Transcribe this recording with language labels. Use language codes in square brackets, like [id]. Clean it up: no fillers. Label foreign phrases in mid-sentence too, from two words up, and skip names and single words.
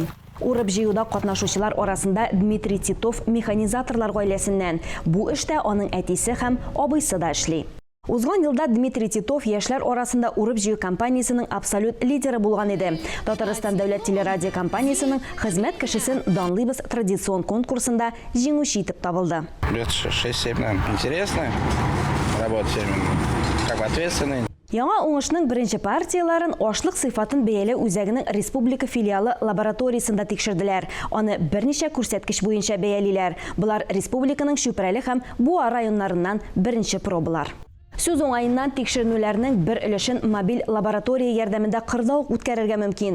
[tt] Урып җыюда катнашучылар арасында Дмитрий Титов механизаторлар гаиләсеннән. Бу эштә аның әтисе һәм абыйсы да эшли. Узган елда Дмитрий Титов яшьләр арасында урып җыю компаниясенең абсолют лидеры булган иде. Татарстан дәүләт телерадио компаниясенең хезмәт кешесен данлыйбыз традицион конкурсында җиңүче итеп табылды. [ru] Лет 6-7 нам интересно работать, как бы ответственный. [tt] Яңа уңышның беренче партияларын ашлык сыйфатын бәяле үзәгенең республика филиалы лабораториясында тикшерделәр. Аны берничә күрсәткеч буенча бәялиләр. Булар республиканың Чүпрәле һәм Буа районнарыннан беренче пробалар. Сүз уңайыннан тикшеренүләрнең бер өлешен мобиль лаборатория ярдәмендә кырда ук үткәрергә мөмкин.